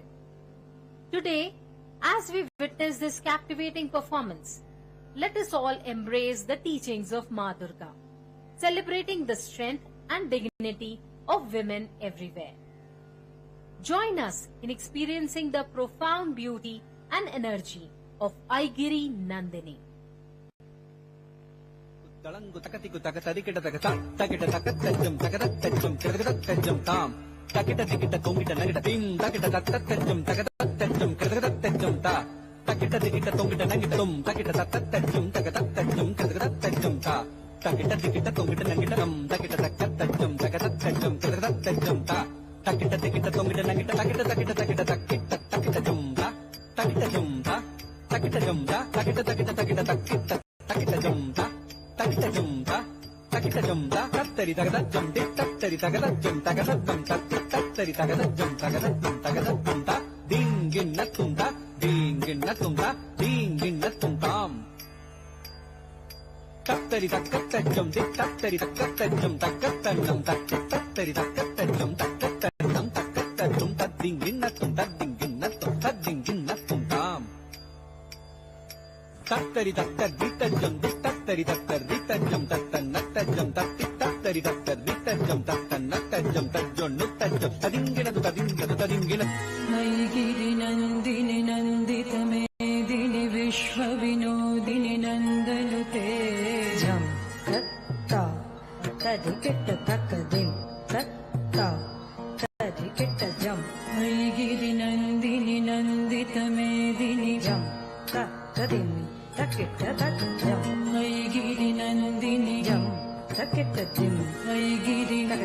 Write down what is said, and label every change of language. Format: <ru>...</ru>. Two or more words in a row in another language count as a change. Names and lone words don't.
<en>Today, as we witness this captivating performance, let us all embrace the teachings of Ma Durga, celebrating the strength and dignity of women everywhere. Join us in experiencing the profound beauty and energy of Aigiri Nandini. Talangu takatiku takatadikita takata takita takatajam takatatajam takatatajam tam takita dikita tongita nagita tim takita takatajam takatatajam takatatajam ta takita dikita tongita nagita tum takita takatajam takatatajam takatatajam ta takita dikita tongita nagita tam takita takatajam takatatajam takatatajam ta takita dikita tongita nagita takita takita takita takita takita jum ta takita jum ta takita jum ta takita takita takita takita takita jum ta takita jumta takita jumta tattari takata jumti tattari takata jumta takata jumta tattari takata jumta takata jumta dinginna tumta dinginna tumtam tattari takata jumti tattari takata jumta takata jumta tattari takata jumta takata jumta dinginna tumtam tattari takata jum tattari takata jum tattanatta jum tattari takata jum tattanatta jum tajjonnu tajjum tadingina</en> <sa>Aigiri Nandini Nandita Medini Vishwa Vinodini Nandalute Jam Tatta Tadikita Takadim Tatta Tadikita Jam Aigiri Nandini Nandita Medini Jam Takadim Takita Takajam Aigiri Nandini Jam Takita Jim Aigiri</sa>